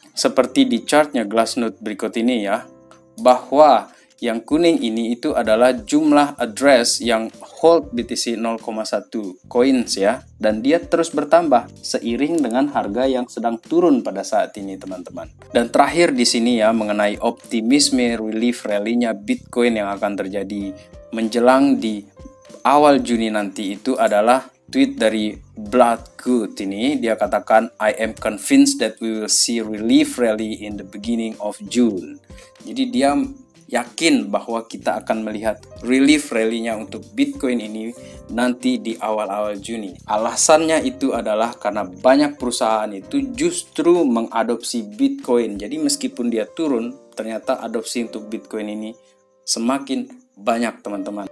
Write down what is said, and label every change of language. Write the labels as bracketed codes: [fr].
[id] Seperti di chartnya Glassnode berikut ini ya, bahwa yang kuning ini itu adalah jumlah address yang hold BTC 0,1 coins ya, dan dia terus bertambah seiring dengan harga yang sedang turun pada saat ini teman-teman. Dan terakhir di sini ya mengenai optimisme relief rally-nya Bitcoin yang akan terjadi menjelang di awal Juni nanti itu adalah tweet dari Bloodgood ini. [en] Dia katakan, I am convinced that we will see relief rally in the beginning of June. [id] Jadi dia yakin bahwa kita akan melihat relief rally-nya untuk Bitcoin ini nanti di awal-awal Juni. Alasannya itu adalah karena banyak perusahaan itu justru mengadopsi Bitcoin. Jadi meskipun dia turun, ternyata adopsi untuk Bitcoin ini semakin banyak teman-teman.